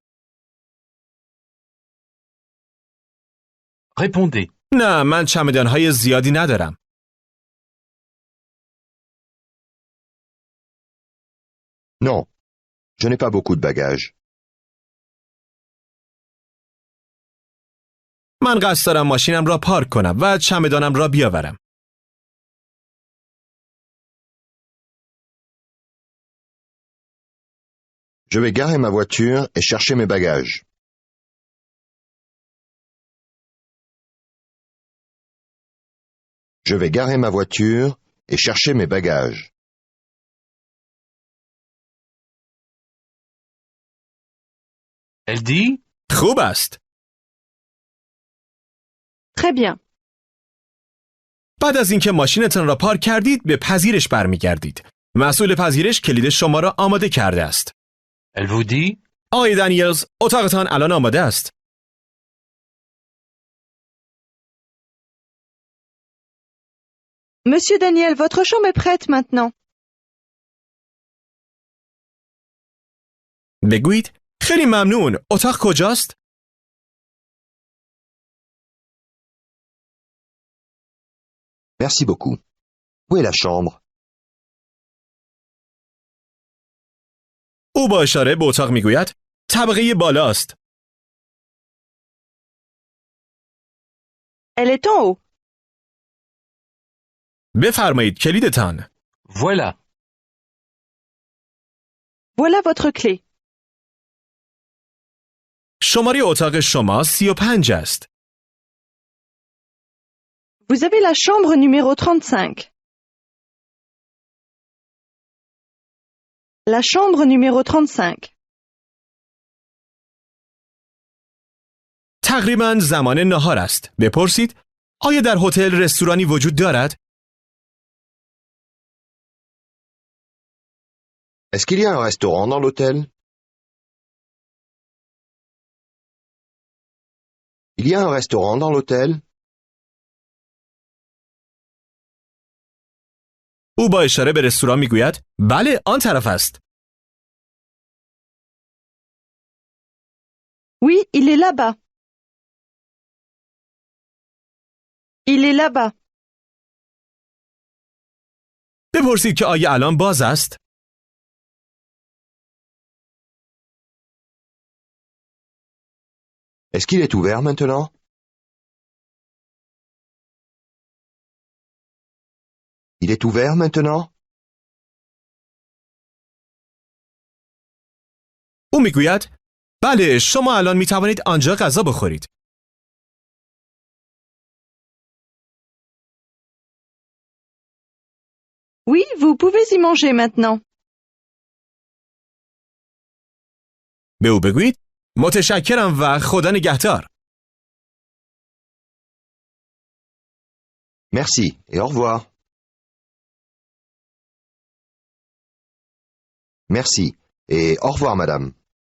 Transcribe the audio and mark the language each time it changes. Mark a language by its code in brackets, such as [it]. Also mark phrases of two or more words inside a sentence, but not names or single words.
[fr] Répondez. [fa] نه، من چمدانهای زیادی ندارم. [fr] Non, je n'ai pas beaucoup de bagages. [fa] من قصد دارم ماشینم را پارک کنم و چمدانم را بیاورم. [fr] Je vais garer ma voiture et chercher mes bagages. Je vais garer ma voiture et chercher mes bagages. Elle dit [fa] خوب است. [fr] Très bien. [fa] بعد از اینکه ماشینتان را پارک کردید به پذیرش برمیگردید. مسئول پذیرش کلید شما را آماده کرده است. [fr] Elle vous dit [fa] آقای دانیلز، اتاقتان الان آماده است. [fr] Monsieur Daniel, votre chambre est prête maintenant. [fa] بگویید خیلی ممنون. اتاق کجاست؟ [fr] Merci beaucoup. Où est la chambre? [fa] او با اشاره به اتاق میگوید طبقه بالاست. [fr] Elle est en haut. [fa] بفرمایید کلیدتان. [fr] Voilà. Voilà votre clé. [fa] شماره اتاق شما 35 است. [fr] Vous avez la chambre numéro 35. La chambre numéro 35. [fa] تقریباً زمان نهار است. بپرسید آیا در هتل رستورانی وجود دارد؟ [fr] Est-ce qu'il y a un restaurant dans l'hôtel? Il y a un restaurant dans l'hôtel? [fa] او با اشاره به رستوران میگوید بله آن طرف است. [fr] Oui, il est là-bas. Il est là-bas. [fa] بپرسید که آیا الان باز است؟ [fr] Est-ce qu'il est ouvert maintenant? Il est ouvert maintenant? [fa] او میگوید بله شما الان می توانید آنجا غذا بخورید. [fr] Oui, vous pouvez y manger maintenant. [fa] به او بگویید متشکرم و خدا نگهدار. [fr] Merci et au revoir. Merci et au revoir, madame.